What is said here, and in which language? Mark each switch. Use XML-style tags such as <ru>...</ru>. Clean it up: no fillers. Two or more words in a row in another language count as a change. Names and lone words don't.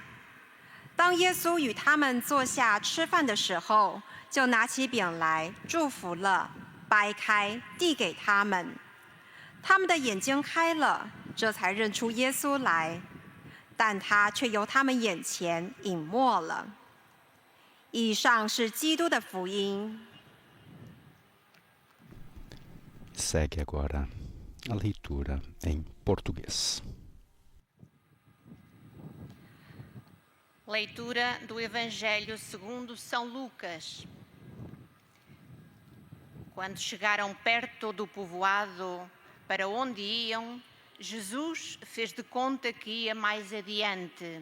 <zh>当耶稣与他们坐下吃饭的时候，就拿起饼来祝福了，掰开递给他们。他们的眼睛开了，这才认出耶稣来，但他却由他们眼前隐没了。以上是基督的福音。</zh> <pt>Segue agora a leitura em português. Leitura do Evangelho segundo São Lucas. Quando chegaram perto do povoado para onde iam, Jesus fez de conta que ia mais adiante.</pt>